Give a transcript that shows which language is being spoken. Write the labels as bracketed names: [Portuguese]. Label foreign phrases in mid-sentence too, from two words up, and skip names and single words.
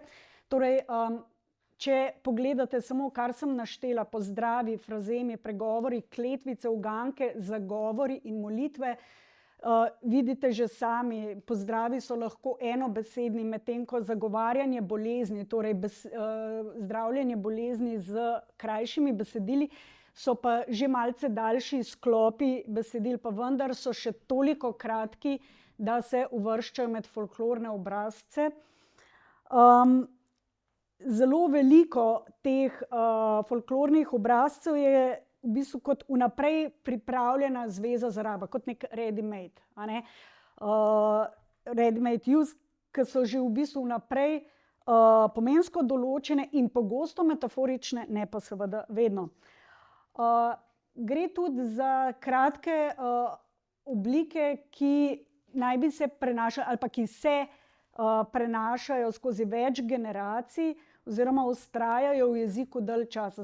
[Slovenian] Torej, če pogledate samo, kar sem naštela, pozdravi, frazemi, pregovori, kletvice, uganke, zagovori in molitve, vidite že sami, pozdravi so lahko enobesedni, medtem ko zagovarjanje bolezni, torej zdravljenje bolezni z krajšimi besedili, so pa že malce daljši sklopi besedil, pa vendar so še toliko kratki, da se uvrščajo med folklorne obrazce. Zelo veliko teh folklornih obrazcev je v bistvu kot vnaprej pripravljena zveza za rabo, kot nek ready-made. [English] Ready-made use, [Slovenian] ki so že v bistvu vnaprej pomensko določene in pogosto metaforične, ne pa seveda vedno. Gre tudi za kratke oblike, ki naj bi se prenašali ali pa ki se prenašajo skozi več generacij oziroma vztrajajo v jeziku dalj časa.